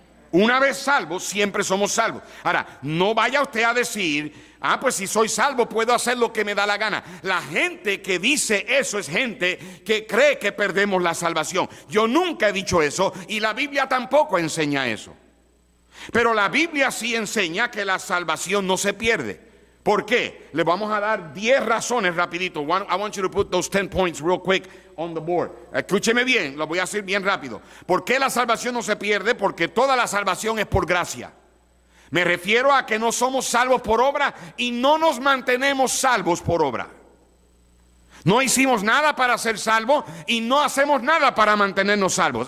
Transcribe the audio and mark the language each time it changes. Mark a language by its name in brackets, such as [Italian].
[Spanish] Una vez salvos, siempre somos salvos. Ahora, no vaya usted a decir, pues si soy salvo puedo hacer lo que me da la gana. La gente que dice eso es gente que cree que perdemos la salvación. Yo nunca he dicho eso y la Biblia tampoco enseña eso. Pero la Biblia sí enseña que la salvación no se pierde. ¿Por qué? Le vamos a dar 10 razones rapidito. [English] I want you to put those 10 points real quick on the board. [Spanish] Escúcheme bien, lo voy a hacer bien rápido. ¿Por qué la salvación no se pierde? Porque toda la salvación es por gracia. Me refiero a que no somos salvos por obra y no nos mantenemos salvos por obra. No hicimos nada para ser salvos y no hacemos nada para mantenernos salvos.